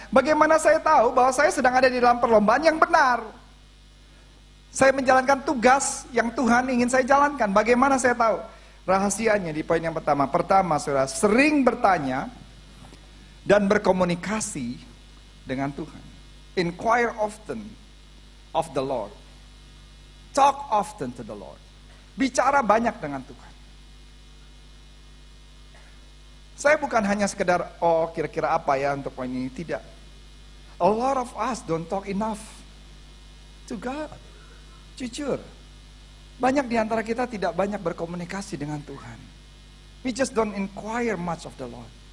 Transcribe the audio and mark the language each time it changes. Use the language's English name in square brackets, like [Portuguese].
[Indonesian] Bagaimana saya tahu bahwa saya sedang ada di dalam perlombaan yang benar? Saya menjalankan tugas yang Tuhan ingin saya jalankan. Bagaimana saya tahu? Rahasianya di poin yang pertama. Pertama, saudara, sering bertanya dan berkomunikasi dengan Tuhan. [English] Inquire often of the Lord. Talk often to the Lord. [Indonesian] Bicara banyak dengan Tuhan. Saya bukan hanya sekedar, oh kira-kira apa ya untuk poin ini. Tidak. [English] A lot of us don't talk enough to God. [Indonesian] Jujur. Banyak di antara kita tidak banyak berkomunikasi dengan Tuhan. [English] We just don't inquire much of the Lord.